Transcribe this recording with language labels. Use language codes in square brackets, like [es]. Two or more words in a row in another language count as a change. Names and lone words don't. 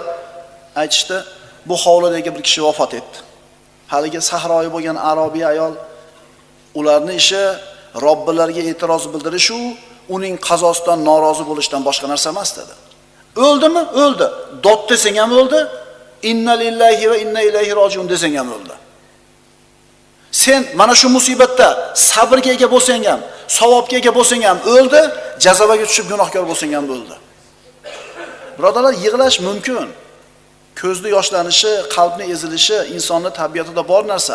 [uz] Aytishdi, bu hovlidagi bir kishi vafot etdi. Haligi sahroyi bo'lgan arobiya ayol ularning ishi Robbilariga e'tiroz bildirish u uning qazosidan norozi bo'lishdan boshqa narsa emas dedi. O'ldimi? O'ldi. Dod desang ham o'ldi. [ar] إنا لله وإنا إليه راجعون [uz] desang ham o'ldi. Sen mana shu musibatda sabrga ega bo'lsang ham, savobga ega bo'lsang ham o'ldi, jazoga tushib gunohkor bo'lsang ham o'ldi. Birodarlar, yig'lash mumkin. Ko'zda yoshlanishi, qalbni ezilishi insonning tabiatida bor narsa.